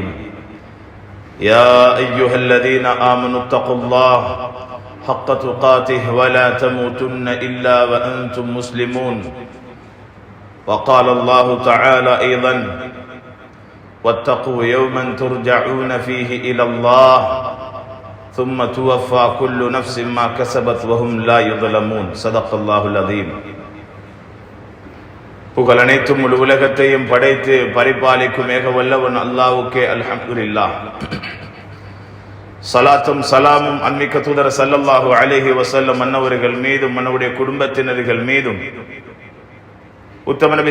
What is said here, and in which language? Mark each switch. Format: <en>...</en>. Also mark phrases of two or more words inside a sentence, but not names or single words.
<ar>يا أيها الذين آمنوا اتقوا الله حق تقاته ولا تموتن إلا وأنتم مسلمون. وقال الله تعالى أيضا: واتقوا يوما ترجعون فيه إلى الله ثم توفى كل نفس ما كسبت وهم لا يظلمون. صدق الله العظيم.</ar> <ta>புகழ் அனைத்தும் முழு உலகத்தையும் படைத்து பரிபாலிக்கும் ஏக வல்லவன் அல்லாஹ்வுக்கே அல்ஹம்துலில்லாஹ். சலாத்தும் சலாமும் அன்மிக்க தூதர்</ta> <ar>صلى الله عليه وسلم</ar> <ta>அன்னவர்கள் மீதும் அன்னவருடைய குடும்பத்தினர்கள் மீதும் உத்தம நபி</ta>